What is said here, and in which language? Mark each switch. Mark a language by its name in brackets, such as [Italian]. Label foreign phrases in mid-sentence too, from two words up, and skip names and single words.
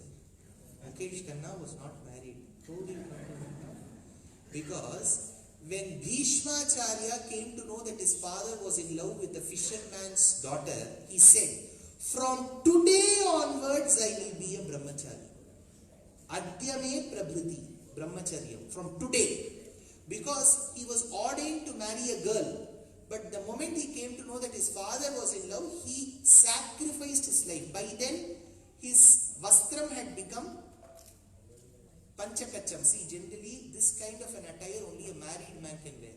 [English] Mukesh Khanna was not married. Told you. Because when Bhishmacharya came to know that his father was in love with the fisherman's daughter, he said, from today onwards I will be a brahmachari. [Sanskrit] अद्यमे प्रभृति, ब्रह्मचर्य, [English] from today. Because he was ordained to marry a girl. But the moment he came to know that his father was in love, he sacrificed his life. By then, his vastram had become Panchakacham. See, generally this kind of an attire only a married man can wear.